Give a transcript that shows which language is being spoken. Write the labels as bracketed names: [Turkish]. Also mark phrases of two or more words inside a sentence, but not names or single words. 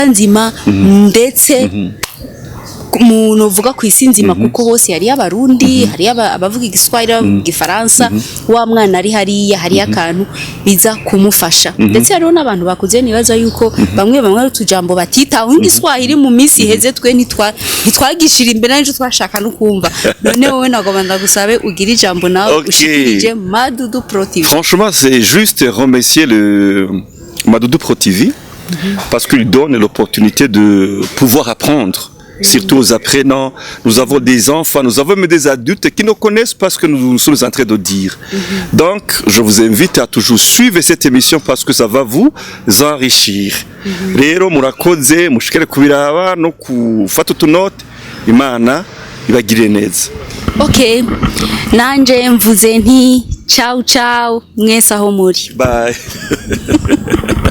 [Rundi] nzima ndetse umuntu uvuga ku isi nzima kuko hose hari abarundi hari abavuga igiswahili igifaransa wa mwana ari hariya hari akantu biza kumufasha ndetse hariho n'abantu bakuze nibaza yuko bamwe tujambo batitaho igiswahili mu minsi heze twe ntitwagishira imbere n'ejo twashaka no kumva none wowe nagomba ndagusabe ugira ijambo nawe ushikirije Madudu Pro TV. [French] Franchement c'est juste remercier le Madudu Pro TV parce qu'il donne l'opportunité de pouvoir apprendre. Surtout aux apprenants, nous avons des enfants, nous avons même des adultes qui nous connaissent parce que nous sommes en train de dire. Donc, je vous invite à toujours suivre cette émission parce que ça va vous enrichir. [Rundi] Rero murakoze mushikere kubiraba no kufata utunote Imana ibagirire neza. Okay, nanje mvuze nti [Italian] ciao ciao [Rundi] mwese aho muri. Bye.